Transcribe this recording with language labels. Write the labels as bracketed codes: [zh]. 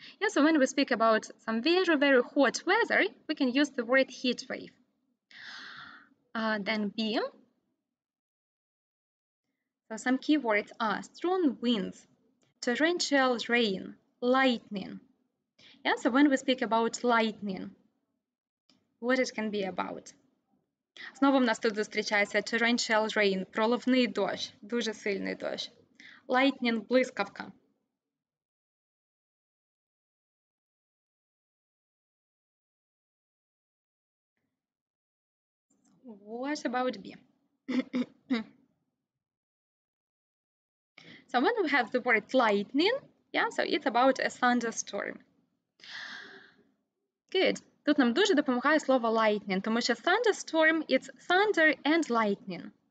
[en] Yeah, so when we speak about some very, very hot weather, we can use the word heat wave. Then B. So some keywords are strong winds, torrential rain, lightning. Yeah, so when we speak about lightning, what it can be about? [uk] Знову в нас тут зустрічається torrential rain, проливний дощ, дуже сильний дощ. Lightning, блискавка. [en] What about B? So when we have the word lightning, yeah, so it's about a thunderstorm. Good. [uk] Тут нам дуже допомагає слово lightning, тому що [en] thunderstorm – it's thunder and lightning.